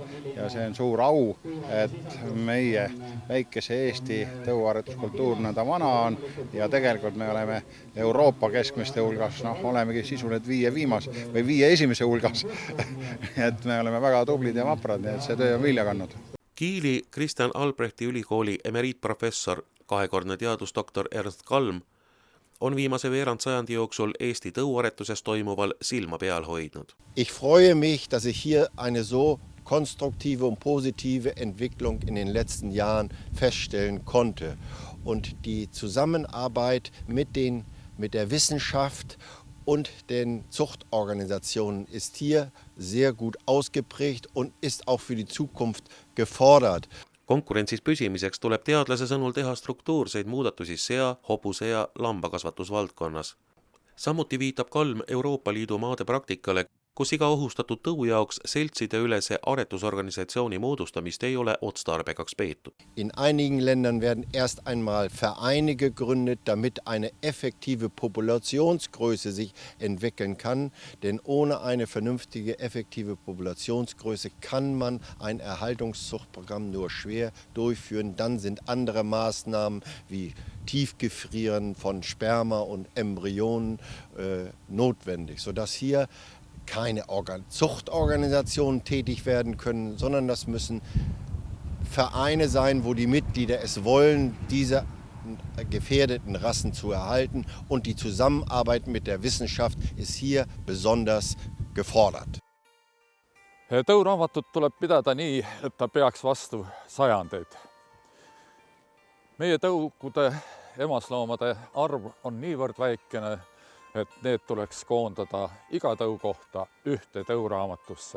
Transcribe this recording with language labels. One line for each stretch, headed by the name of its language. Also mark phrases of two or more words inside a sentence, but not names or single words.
Estonian: Ja see on suur au, et meie väikese Eesti tõuaretuskultuur nõnda vana on ja tegelikult me oleme Euroopa keskmiste hulgas, olemegi sisuliselt 5 esimese hulgas. Et me oleme väga tublid ja vaprad, nii et see töö on vilja kandnud. Kiili Kristjan Albrechti ülikooli emeriitprofessor, kahekordne teadusdoktor Ernst Kalm on viimase veerand sajandi jooksul Eesti tõuaretuses toimuval silma peal hoidnud.
German: Ich freue mich, dass ich hier eine so konstruktive und positive Entwicklung in den letzten Jahren feststellen konnte. Und die Zusammenarbeit mit der Wissenschaft und den Zuchtorganisationen ist hier sehr gut ausgeprägt und ist auch für die Zukunft gefordert.
Estonian: Konkurentsis püsimiseks tuleb teadlase sõnul teha struktuurseid muudatusi sea, hobuse ja lambakasvatusvaldkonnas. Samuti viitab Kalm Euroopa Liidu maade praktikale, kus iga ohustatud tõu jaoks seltside ülese aretusorganisatsiooni moodustamist ei ole otstarbekaks peetud.
German: In einigen Ländern werden erst einmal Vereine gegründet, damit eine effektive Populationsgröße sich entwickeln kann. Denn ohne eine vernünftige, effektive Populationsgröße kann man ein Erhaltungszuchtprogramm nur schwer durchführen. Dann sind andere Maßnahmen wie Tiefgefrieren von Sperma und Embryonen notwendig, sodass hier keine Zuchtorganisationen tätig werden können, sondern das müssen Vereine sein, wo die Mitglieder es wollen, diese gefährdeten Rassen zu erhalten. Und die Zusammenarbeit mit der Wissenschaft ist hier besonders gefordert.
Estonian: Tõuraamatut tuleb pidada nii, et ta peaks vastu sajandeid. Meie tõukude emasloomade arv on niivõrd väikene, et need tuleks koondada iga tõu kohta ühte tõuraamatusse.